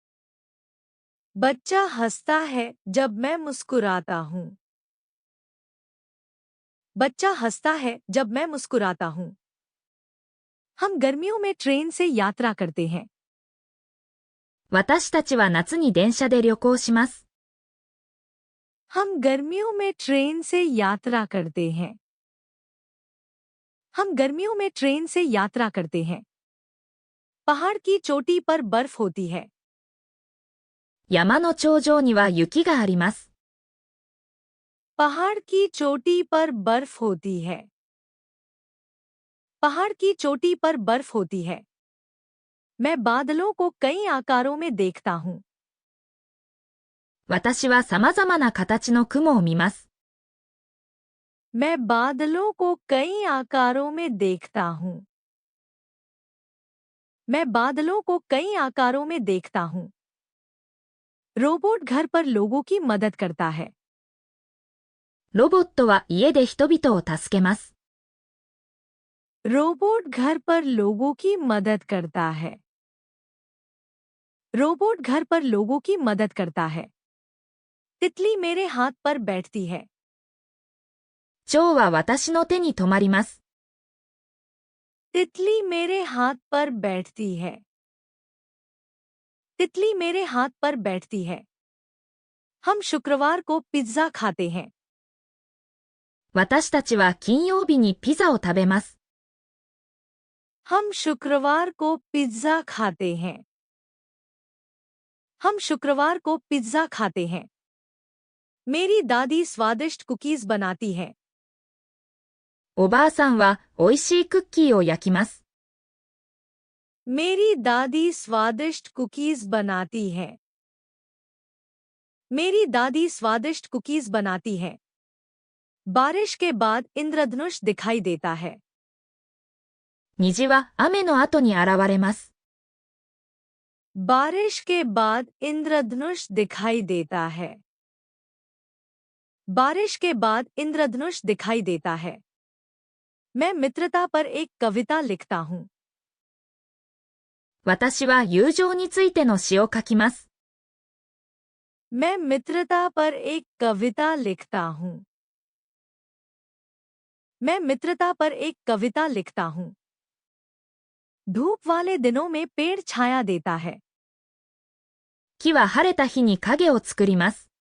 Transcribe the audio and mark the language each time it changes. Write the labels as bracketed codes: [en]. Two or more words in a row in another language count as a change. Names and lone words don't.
[hi] बच्चा हंसता है जब मैं मुस्कुराता हूँ। बच्चा हंसता है जब मैं मुस्कुराता हूँ। हम गर्मियों में ट्रेन से यात्रा करते हैं। [ja] 私たちは夏に電車で旅行します。 [hi] हम गर्मियों में ट्रेन से यात्रा करते हैं। हम गर्मियों में ट्रेन से यात्रा करते हैं। पहाड़ की चोटी पर बर्फ होती है। [ja] 山の頂上には雪があります。 [hi] पहाड़ की चोटी पर बर्फ होती है। पहाड़ की चोटी पर बर्फ होती है। मैं बादलों को कई आकारों में देखता हूँ। [ja] 私は様々な形の雲を見ます。 [hi] मैं बादलों को कई आकारों में देखता हूँ। मैं बादलों को कई आकारों में देखता हूँ। रोबोट घर पर लोगों की मदद करता है। [ja] ロボットは家で人々を助けます。 [hi] रोबोट घर पर लोगों की मदद करता है। रोबोट घर पर लोगों की मदद करता है। तितली मेरे हाथ पर बैठती है। [ja] 蝶は私の手に止まります。 [hi] तितली मेरे हाथ पर बैठती है। तितली मेरे हाथ पर बैठती है। हम शुक्रवार को पिज्जा खाते हैं। [ja] 私たちは金曜日にピザを食べます。 [hi] हम शुक्रवार को पिज्जा खाते हैं। हम शुक्रवार को पिज्जा खाते हैं। मेरी दादी स्वादिष्ट कुकीज बनाती है। [ja] おばあさんは美味しいクッキーを焼きます。 [hi] मेरी दादी स्वादिष्ट कुकीज बनाती है। मेरी दादी स्वादिष्ट कुकीज बनाती है। बारिश के बाद इंद्रधनुष दिखाई देता है। [ja] 虹は雨の後に現れます。 [hi] बारिश के बाद इंद्रधनुष दिखाई देता है। बारिश के बाद इंद्रधनुष दिखाई देता है। मैं मित्रता पर एक कविता लिखता हूँ। [ja] 私は友情についての詩を書きます。 [hi] मैं मित्रता पर एक कविता लिखता हूँ। मैं मित्रता पर एक कविता लिखता हूँ। धूप वाले दिनों में पेड़ छाया देता है। [ja] 木は晴れた日に影を作ります。